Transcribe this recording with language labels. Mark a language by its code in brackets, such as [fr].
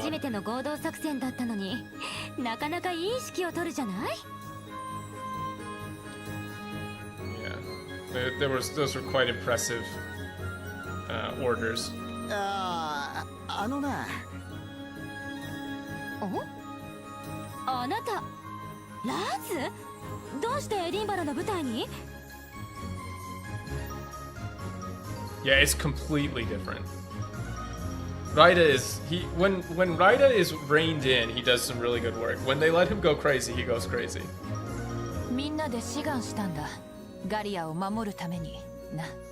[ja] 初めての合同作戦だったのになかなかいい指揮を取るじゃない [en] Yeah. Those were quite impressive orders. [ja] あのな。あなたラズどうしてエディンバラの舞台に [en] Yeah, it's completely different. Raida is when Raida is reined in, he does some really good work. When they let him go crazy, he goes crazy. [ja] みんなで志願したんだ。ガリアを守るためにな。